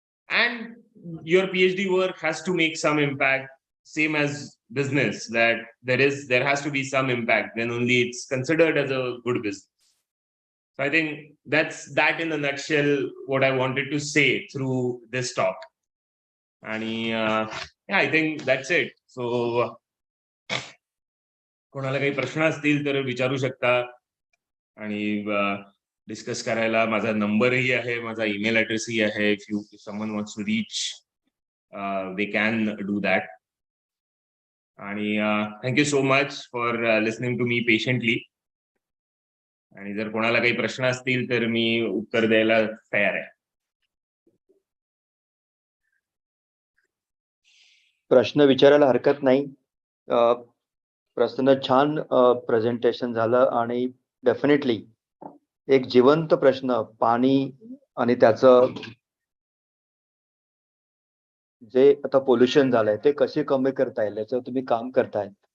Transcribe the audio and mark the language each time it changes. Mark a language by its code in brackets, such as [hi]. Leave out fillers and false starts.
[en] And your PhD work has to make some impact, same as business, that there has to be some impact, then only it's considered as a good business. So I think that's that in a nutshell what I wanted to say through this talk. And yeah, I think that's it. [mr] So कोणाला काही प्रश्न असतील तर विचारू शकता, आणि discuss करायला माझा नंबरही आहे, माझा ईमेल ऍड्रेसही आहे. [en] if someone wants to reach, they can do that. आणि thank you so much for listening to me patiently. [mr] आणि जर कोणाला काही प्रश्न असतील तर मी उत्तर द्यायला तयार आहे. प्रश्न विचारायला हरकत नाही. प्रश्न छान प्रेझेंटेशन झालं, आणि डेफिनेटली एक जिवंत प्रश्न, पाणी आणि त्याचं जे आता पोल्युशन झालंय ते कसे कमी करता येईल याच्यावर तुम्ही काम करताय.